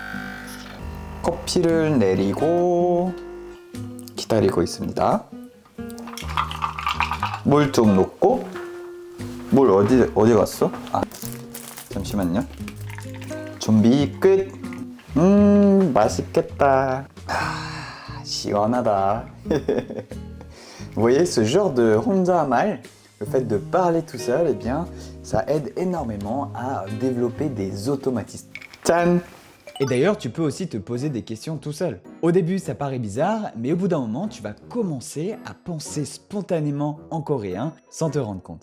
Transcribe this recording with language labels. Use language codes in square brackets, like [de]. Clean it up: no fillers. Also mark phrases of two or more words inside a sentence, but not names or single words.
[ko] 커피를 내리고 기다리고 있습니다. 물 좀 넣고 물 어디 갔어? 잠시만요. 준비 끝. 맛있겠다. 시원하다. [fr] Vous voyez, ce genre de [ko] 혼자 말, [fr] le fait de parler tout seul, eh bien, ça aide énormément à développer des automatismes. [ko] 짠! [fr] Et d'ailleurs, tu peux aussi te poser des questions tout seul. Au début, ça paraît bizarre, mais au bout d'un moment, tu vas commencer à penser spontanément en coréen sans te rendre compte.